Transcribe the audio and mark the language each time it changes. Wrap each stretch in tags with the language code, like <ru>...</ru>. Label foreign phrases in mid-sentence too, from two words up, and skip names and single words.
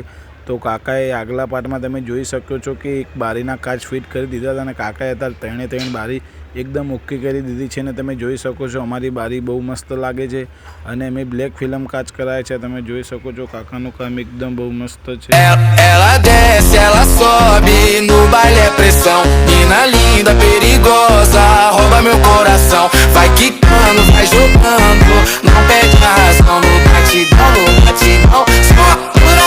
<gu>તો કાકાએ આગલા પાર્ટમાં તમે જોઈ શકો છો કે એક બારીના કાચ ફિટ કરી દીધા હતા અને કાકાએ અત્યારે ત્રણે બારી એકદમ ઓકે કરી દીધી છે। અને તમે જોઈ શકો છો અમારી બારી બહુ મસ્ત લાગે છે અને મેં</gu> <en>black film</en> <gu>કાચ કરાય છે। તમે જોઈ શકો છો કાકાનું કામ એકદમ બહુ મસ્ત છે।</gu> <pt>Ela desce, ela sobe, no baile é pressão. Mina linda, perigosa, rouba meu coração. Vai quicando, vai jogando, não perde a razão. No batidão, só</pt>